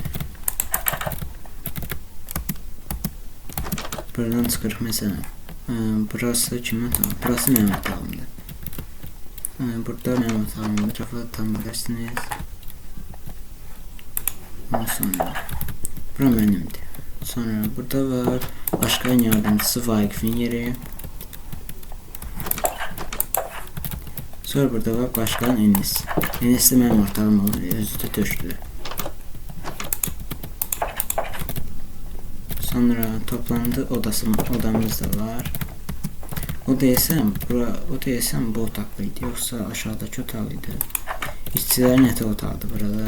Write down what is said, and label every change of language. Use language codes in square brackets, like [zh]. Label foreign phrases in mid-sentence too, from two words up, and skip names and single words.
[az] Buradan çıkırıq mesela. Burası kimin otağım? Burası mənim otağımdır. Burada mənim otağımdır. Rafa tam bilirsiniz. Ondan sonra bura mənimdir. Sonra burada var [tr] başkan yardımcısı [az] Vaqifin yeri. Sonra burada var başkan Enis. Enis de mənim ortağım olur. Özü də türkdür. Sonra [tr] toplantı odamız [az] da var. O deyəsəm bu otaqlıydı. Yoxsa aşağıdakı otaqlıydı. İşçilərin yataq otağıdır burada.